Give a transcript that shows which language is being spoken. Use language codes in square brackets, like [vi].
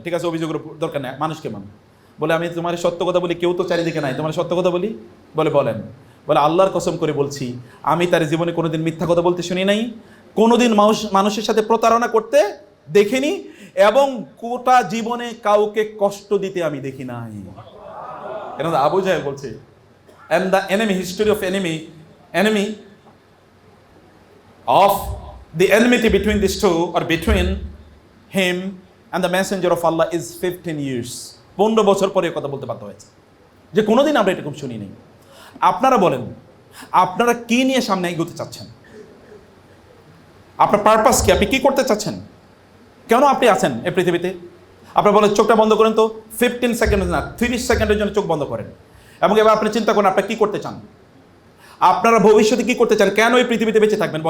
[bn] ঠিক আছে, অভিযোগের দরকার নেই, মানুষ কেমন? বলে, আমি তোমার সত্য কথা বলি, কেউ তো চারিদিকে নাই, তোমার সত্য কথা বলি। বলে, বলেন। বলে, আল্লাহর কসম করে বলছি, আমি তার জীবনে কোনোদিন মিথ্যা কথা বলতে শুনি নাই, কোনোদিন মানুষের সাথে প্রতারণা করতে দেখিনি, এবং গোটা জীবনে কাউকে কষ্ট দিতে আমি দেখি নাই। এটা আবু জাহেল বলছে। [en] And the enemy, history of enemy of the enmity between these two, or between him and the messenger of Allah, is 15 years. [bn] 15 বছর পরে কথা বলতে বাধ্য হয়েছে, যে কোনোদিন আমরা এরকম শুনি নাই। আপনারা বলেন, আপনারা কি নিয়ে সামনে এগোতে চাচ্ছেন? আপনার পারপাস কি? আপনি কি করতে চাচ্ছেন? কেন আপনি আছেন এই পৃথিবীতে? আপনারা বলেন, চোখটা বন্ধ করেন তো, 15 সেকেন্ড না, 30 সেকেন্ডের জন্য চোখ বন্ধ করেন, এবং এবার আপনি চিন্তা করেন আপনারা কি করতে চান, আপনারা ভবিষ্যতে কি করতে চান, কেন এই পৃথিবীতে বেঁচে থাকবেন?